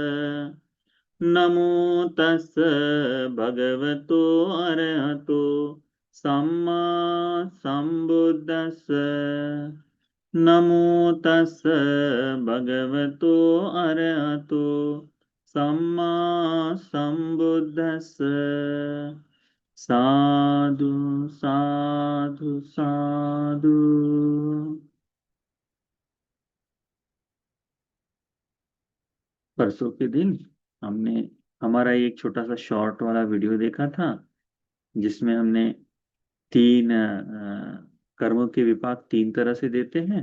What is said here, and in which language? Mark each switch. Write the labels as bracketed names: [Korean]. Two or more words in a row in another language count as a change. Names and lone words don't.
[Pali] नमो तस् भगवतो अरहतो सम्मा सम्बुद्धस्स। नमो तस् भगवतो अरहतो सम्मा सम्बुद्धस्स। साधु साधु साधु। [Hindi] परसों के दिन हमने हमारा एक छोटा सा शॉर्ट वाला वीडियो देखा था, जिसमें हमने तीन कर्मों के विपाक तीन तरह से देते हैं।